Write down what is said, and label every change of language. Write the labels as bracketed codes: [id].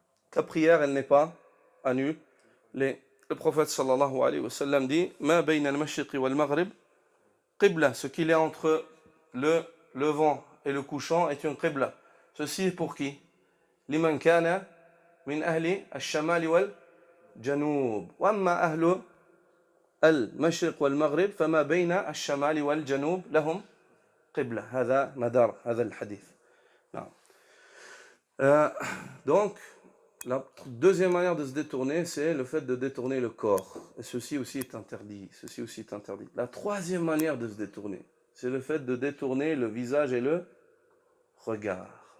[fr] Ta prière elle n'est pas annulée. Le prophète sallallahu alayhi wa sallam dit: [ar] ma bayna al-mashriqi wal-maghrib qibla, [fr] ce qu'il est entre le levant et le couchant est une qibla. Ceci est pour qui? [ar] Liman kana من أهل الشمال والجنوب وأما أهل المشرق والمغرب فما بين الشمال والجنوب لهم قبلة. هذا مدار هذا الحديث. نعم. [fr] Donc la deuxième manière de se détourner, c'est le fait de détourner le corps. Et ceci aussi est interdit. La troisième manière de se détourner, c'est le fait de détourner le visage et le regard.